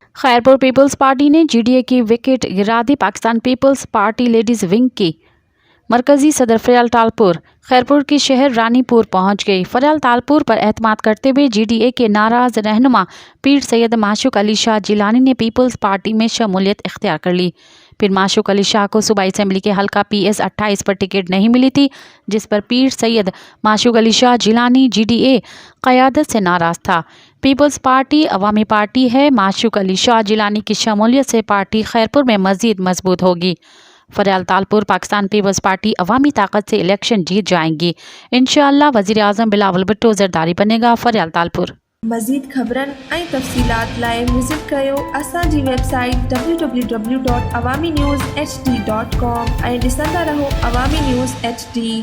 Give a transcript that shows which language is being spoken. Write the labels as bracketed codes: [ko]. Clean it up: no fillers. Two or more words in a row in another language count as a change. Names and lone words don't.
[ur] خیرپور پیپلز پارٹی نے GDA کی وکٹ گرا دی۔ پاکستان پیپلز پارٹی لیڈیز ونگ کی مرکزی صدر فریال تالپور خیرپور کی شہر رانی پور پہنچ گئی. فریال تالپور پر اعتماد کرتے ہوئے GDA کے ناراض رہنما پیر سید معشوق علی شاہ جیلانی نے پیپلز پارٹی میں شمولیت اختیار کر لی. پیر معشوق علی شاہ کو صوبائی اسمبلی کے حلقہ PS 28 پر ٹکٹ نہیں ملی تھی، جس پر پیر سید معشوق علی شاہ جیلانی GDA قیادت سے ناراض تھا. پیپلز پارٹی عوامی پارٹی ہے۔ معشوق علی شاہ جیلانی کی شمولیت سے پارٹی خیرپور میں مزید مضبوط ہوگی. فریال تالپور پاکستان پیپلز پارٹی عوامی طاقت سے الیکشن جیت جائیں گی. ان شاء اللہ وزیر اعظم بلاول بھٹو زرداری بنے گا. فریال تالپور. [sd] मज़ीद ख़बरन ऐं तफ़सीलात लाइ विज़िट कयो असांजी वेबसाइट www.awamiNewsHD.com ऐं ॾिसंदा रहो अवामी न्यूज़ HD।